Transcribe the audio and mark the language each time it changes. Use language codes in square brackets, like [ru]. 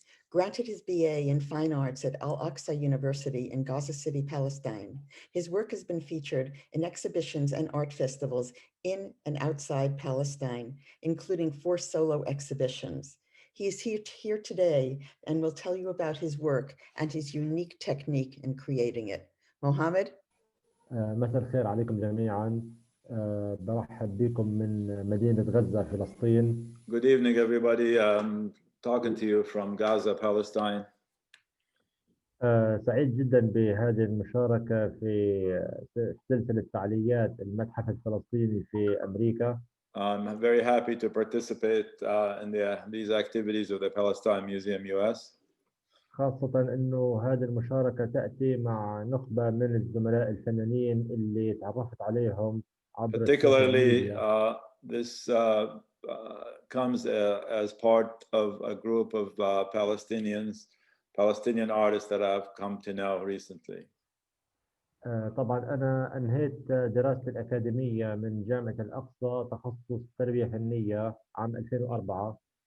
[en] Granted his BA in Fine Arts at Al-Aqsa University in Gaza City, Palestine, his work has been featured in exhibitions and art festivals in and outside Palestine, including 4 solo exhibitions. He is here today and will tell you about his work and his unique technique in creating it. Mohammed? [ar] مساء الخير عليكم جميعا. برحب بكم من مدينة غزة فلسطين. [en] Good evening, everybody. Talking to you from Gaza, Palestine. [ar] سعيد جدا بهذه المشاركة في سلسلة فعاليات المتحف الفلسطيني في أمريكا. [en] I'm very happy to participate in these activities of the Palestine Museum US. [ar] خاصة إنه هذه المشاركة تأتي مع نخبة من الزملاء الفنانين اللي تعرفت عليهم عبر [en] Particularly, this comes as part of a group of Palestinian artists that I've come to know recently. [ar] طبعا أنا أنهيت دراستي الأكاديمية من جامعة الأقصى تخصص تربية فنية عام 2004.